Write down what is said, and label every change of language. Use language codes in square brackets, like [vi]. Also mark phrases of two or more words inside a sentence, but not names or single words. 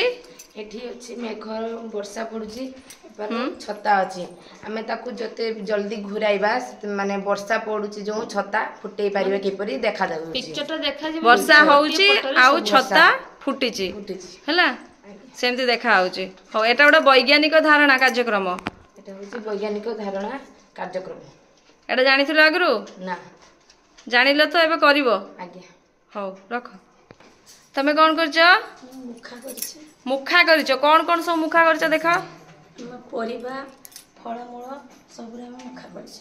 [or] ଏଠି ଅଛି ମେଘ, ବର୍ଷା ପଡୁଛି, ଛତା ଅଛି। ଆମେ ତାକୁ ଯେତେ ଜଲ୍ଦି ଘୁରାଇବା ମାନେ ବର୍ଷା ପଡୁଛି ଯୋଉ ଛତା ଫୁଟେଇ ପାରିବେ କିପରି ଦେଖାଯାଉଛି। ପିକ୍ଚରଟା ଦେଖାଯିବ, ବର୍ଷା ହଉଛି ଆଉ ଛତା ଫୁଟିଛି, ଫୁଟିଛି ହେଲା ସେମିତି ଦେଖା ହଉଛି। ହଉ, ଏଟା ଗୋଟେ ବୈଜ୍ଞାନିକ ଧାରଣା କାର୍ଯ୍ୟକ୍ରମ। [bn] এটা হচ্ছে বৈজ্ঞানিক ধারণা কার্যক্রম। [or] ଏଟା ଜାଣିଥିଲ ଆଗରୁ? [bn] না। [or] ଜାଣିଲ ତ, ଏବେ କରିବ। ଆଜ୍ଞା। ହଉ ରଖ। ତମେ କ'ଣ କରିଛ? ମୁଖା କରିଛି। ମୁଖା କରିଛ। କ'ଣ କ'ଣ ସବୁ ମୁଖା କରିଛ ଦେଖ। ପରିବା, ଫଳମୂଳ ସବୁରେ ଆମେ ମୁଖା କରିଛୁ।